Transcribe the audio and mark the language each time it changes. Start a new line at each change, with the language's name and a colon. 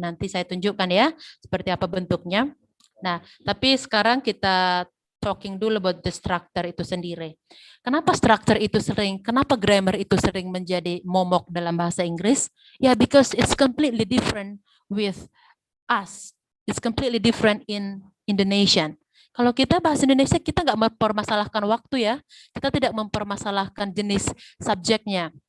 Indonesian: Nanti saya tunjukkan ya seperti apa bentuknya. Nah, tapi sekarang kita talking dulu
English: about the structure
Indonesian: itu sendiri. Kenapa structure itu kenapa grammar itu sering menjadi momok dalam bahasa Inggris?
English: Ya, because it's completely different with us. It's completely different in Indonesian.
Indonesian: Kalau kita bahasa Indonesia, kita nggak mempermasalahkan waktu ya. Kita tidak mempermasalahkan jenis subjeknya.